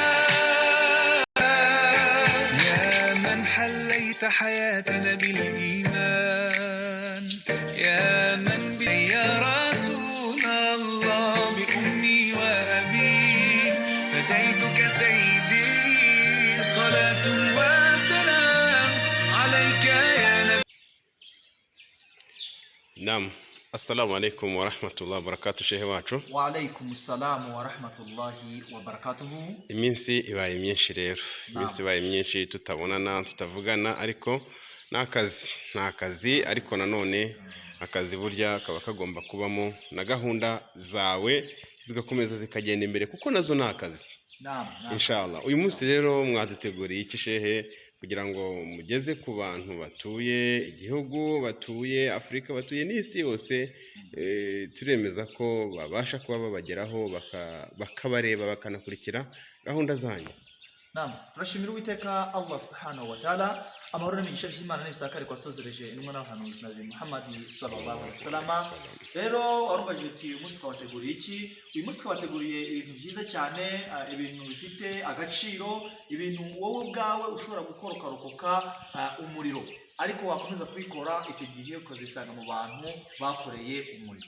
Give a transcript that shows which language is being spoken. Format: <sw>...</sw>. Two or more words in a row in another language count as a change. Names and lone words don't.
<ar>يا من حليت حياتنا بالإيمان يا من بي يا رسول الله بأمي وأبي فديتك سيدي صلاة وسلام عليك يا نبي. نعم. السلام عليكم ورحمة الله وبركاته.</ar> <rw>شيخ wacu.</rw> <ar>وعليكم السلام ورحمة الله وبركاته.</ar> <rw>Iminsi ibaye myinshi rero. Iminsi ibaye myinshi tutabonana tutavugana ariko nakazi ariko nanone akazi burya kaba kagomba kubamo na gahunda zawe zigakomeza zikagenda imbere kuko nazo nakazi.</rw> <ar>إن شاء الله.</ar> <rw>Uyu munsi rero mwaduteguriye iki shehe kugira ngo mugeze ku bantu batuye igihugu batuye Afrika batuye n'isi yose turemeza ko babasha kuba babageraho bakabareba bakanakurikira gahunda zanyu. Naam, turashimira Uwiteka</rw> <ar>الله سبحانه وتعالى</ar> <rw>amahoro n'imigisha by'Imana n'ibisakare kwasozereje intumwa n'abahanuzi Nabi Muhammad</rw> <ar>صلى الله عليه وسلم.</ar> <rw>Rero warubaje uti umunsi twabateguriye iki? Uyu munsi twabateguriye ibintu byiza cyane, ibintu bifite agaciro, ibintu wowe ubwawe ushobora gukora ukarokoka umuriro ariko wakomeza kubikora icyo gihe ukazisanga mu bantu bakoreye umuriro.</rw>